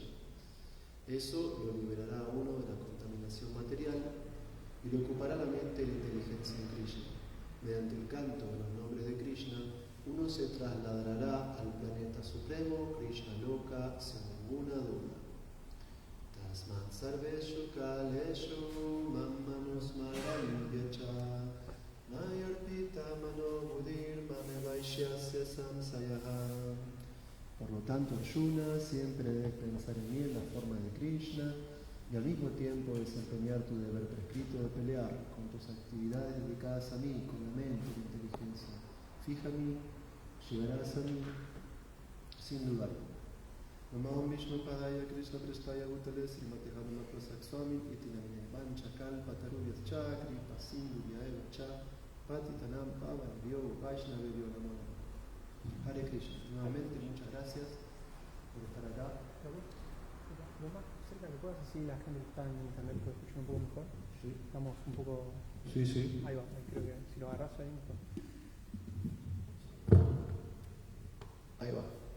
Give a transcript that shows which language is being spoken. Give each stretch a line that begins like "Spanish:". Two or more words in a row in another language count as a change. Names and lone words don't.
Spanish: Eso lo liberará a uno de la contaminación material y le ocupará la mente y la inteligencia en Krishna. Mediante el canto de los nombres de Krishna, uno se trasladará al planeta supremo, Krishna Loka, sin ninguna duda.
Sanskrit: Tasmat sarveshu kaleshu manusmarayuvecha Mayarpita manobudhir mame vaishyasya samsayaha.
Spanish: Por lo tanto, Arjuna, siempre debes pensar en mí en la forma de Krishna y al mismo tiempo desempeñar tu deber prescrito de pelear con tus actividades dedicadas a mí, con la mente y la inteligencia. Fija en mí, llegarás a mí sin dudar.
Sanskrit: Namaham Vishnu Padaya Krishna Prestaya Bhutale Srimati Haruna Prasad Swami Iti Namine Vancha Kalpa Tarubhyas Chakri Pasindu Vyaeva Cha Patitanam Pavanebhyo Vaishnavebhyo Namo. Hare Krishna.
Spanish: Nuevamente, muchas gracias por estar acá. Lo más cerca que puedas, así la gente que está en internet puede escuchar un poco mejor. Sí. Estamos un poco... Sí, sí. Ahí va, creo que si lo agarras ahí mejor. Ahí va.